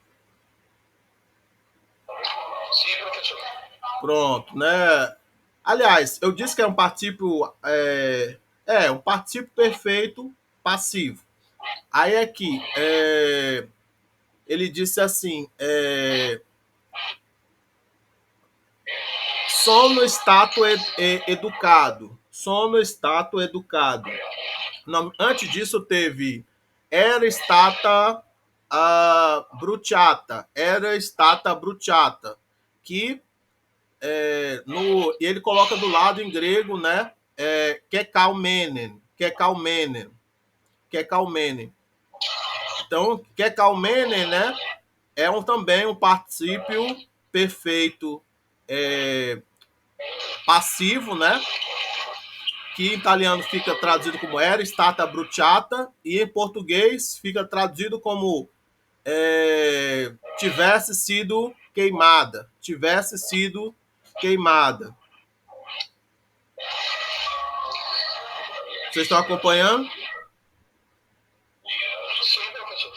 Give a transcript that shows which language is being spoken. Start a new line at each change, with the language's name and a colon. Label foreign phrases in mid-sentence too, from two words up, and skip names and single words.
Portuguese: Sim, professor. Pronto, né? Aliás, eu disse que é um particípio um particípio perfeito passivo. Aí aqui ele disse assim,
Italian: sono stato educado, sono stato educado.
Portuguese: Não, antes disso teve
Italian: era stata bruciata, era stata bruciata,
Portuguese: que e ele coloca do lado em grego, né?
Greek: κεκαυμένην, κεκαυμένην, κεκαυμένην.
Portuguese: Então, Kekalmenen, né? Também um particípio perfeito passivo, né? Que em italiano fica traduzido como
Italian: era stata bruciata
Portuguese: e em português fica traduzido como tivesse sido queimada, tivesse sido queimada. Vocês estão acompanhando? Sim, professor.